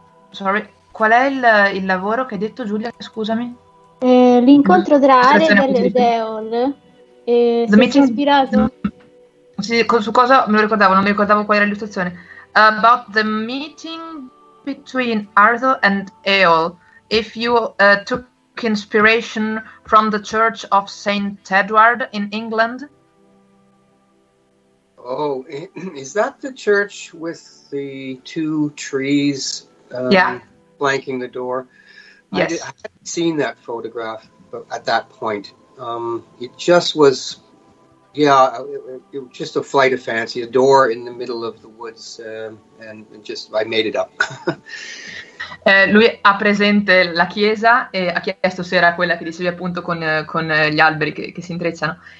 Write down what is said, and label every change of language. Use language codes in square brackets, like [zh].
[it] Sorry, qual è il lavoro che hai detto, Giulia? Scusami. L'incontro tra Arel ed Eol. Se si è ispirato? Sì, su cosa me lo ricordavo, non mi ricordavo qual era l'illustrazione. [en] About the meeting between Arthur and Eol. If you took inspiration from the Church of Saint Edward in England. Oh, is that the church with the two trees flanking the door? Yes. I hadn't seen that photograph at that point. It just was, it was just a flight of fancy, a door in the middle of the woods, and just I made it up. [it] Lui ha presente la chiesa e ha chiesto se era quella che dicevi appunto con gli alberi che si intrecciano.